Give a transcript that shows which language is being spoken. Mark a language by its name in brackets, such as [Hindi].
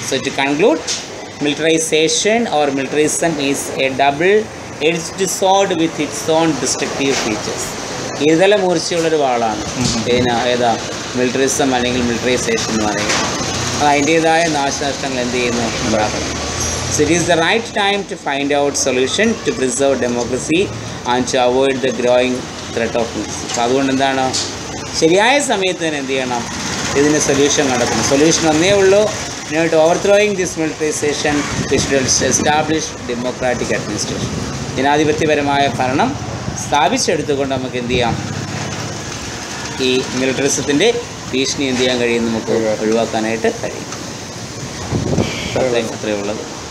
[English] So to conclude, militarization or militarism is a double edged sword with its own destructive features. [Malayalam] ഇരുതല മൂർച്ചയുള്ളൊരു വാളാണ് ഏതാ മിലിറ്ററിസം അല്ലെങ്കിൽ മിലിറ്ററൈസേഷൻ എന്ന് പറയുന്നത്. അത് അതിൻ്റേതായ നാശനഷ്ടങ്ങൾ എന്ത് ചെയ്യുന്നു? ഉണ്ടാക്കണം. [English] So it is the right time to find out solution to preserve democracy and to avoid the growing threat of militancy. [Malayalam] അപ്പോൾ അതുകൊണ്ട് എന്താണ്? ശരിയായ സമയത്ത് തന്നെ എന്ത് ചെയ്യണം? ഇതിന് സൊല്യൂഷൻ കണ്ടെത്തണം. സൊല്യൂഷൻ ഒന്നേ ഉള്ളൂ. [English] To overthrowing this militarization, we should establish democratic administration. [Malayalam] ജനാധിപത്യപരമായ ഭരണം സ്ഥാപിച്ചെടുത്തുകൊണ്ട് നമുക്ക് എന്ത് ചെയ്യാം? ഈ മിലിറ്ററിസത്തിൻ്റെ ഭീഷണി എന്ത് ചെയ്യാൻ കഴിയും? നമുക്ക് ഒഴിവാക്കാനായിട്ട് കഴിയും. അത്രയേ ഉള്ളത്.